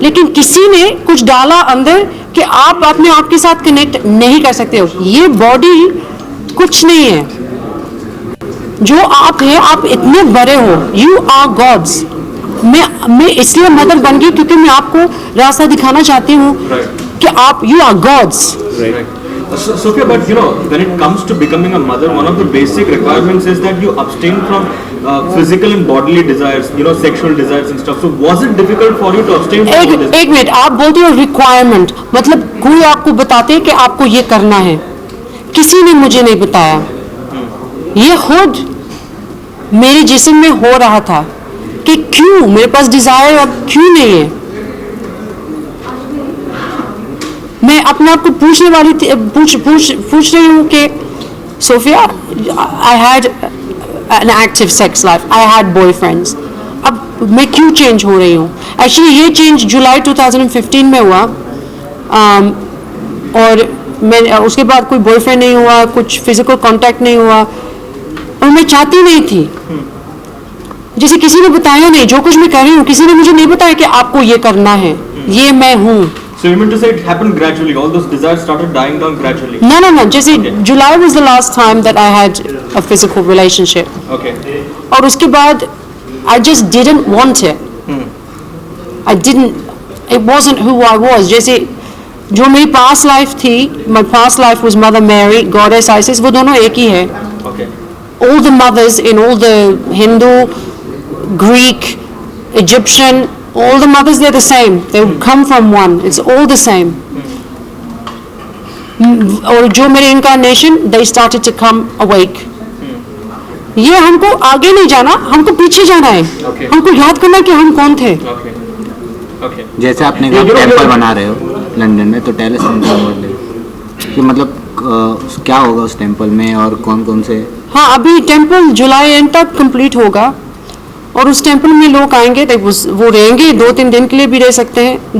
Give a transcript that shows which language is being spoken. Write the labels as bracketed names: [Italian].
[Hindi] लेकिन किसी ने कुछ डाला अंदर कि आप अपने आप के साथ कनेक्ट नहीं कर सकते हो। ये बॉडी कुछ नहीं है, जो आप हैं आप इतने बड़े हो, [English] You are gods. [Hindi] मैं इसलिए मदर बन गई क्योंकि मैं आपको रास्ता दिखाना चाहती हूँ कि आप [English] You are gods. Sofia, but when it comes to becoming a mother, one of the basic requirements is that you abstain from physical and bodily desires, sexual desires and stuff. So was it difficult for you to abstain from all this? [Hindi] एक minute, आप बोलते हो requirement, मतलब कोई आपको बताते हैं कि आपको ये करना है। किसी ने मुझे नहीं बताया, ये खुद मेरे जिस्म में हो रहा था कि क्यों मेरे पास डिजायर अब क्यों नहीं है। मैं अपने आप को पूछने वाली थी, पूछ रही हूँ कि Sophia, [English] I had an active sex life, I had boyfriends, [Hindi] अब मैं क्यों चेंज हो रही हूँ। एक्चुअली ये चेंज जुलाई 2015 में हुआ, और मैं उसके बाद कोई बॉयफ्रेंड नहीं हुआ, कुछ फिजिकल कांटेक्ट नहीं हुआ, और मैं चाहती नहीं थी। जैसे किसी ने बताया नहीं, जो कुछ मैं कर रही हूँ किसी ने मुझे नहीं बताया कि आपको ये करना है, ये मैं हूँ। [English] So you mean to say it happened gradually? All those desires started dying down gradually? No. जैसे July was the last time that I had a physical relationship. Okay. [Hindi] और उसके बाद [English] I just didn't want it. I didn't. It wasn't who I was. [Hindi] जैसे जो मेरी past life थी, [English] my past life was Mother Mary, Goddess Isis, [Hindi] वो दोनों एक ही है. [English] Okay. All the mothers in all the Hindu, Greek, Egyptian, all the mothers, they're the same. They come from one. It's all the same. [Hindi] और जो मेरे incarnation, [English] they started to come awake. [Hindi] ये हमको आगे नहीं जाना, हमको पीछे जाना है। हमको याद करना है कि हम कौन थे। जैसे आपने कहा टेम्पल बना रहे हो लंदन में, तो [English] tell us something [Hindi] कि मतलब क्या होगा उस टेम्पल में और कौन कौन से। हाँ, अभी टेम्पल जुलाई एंड तक कंप्लीट होगा, और उस टेम्पल में लोग आएंगे, वो रहेंगे 2-3 दिन के लिए भी रह सकते हैं।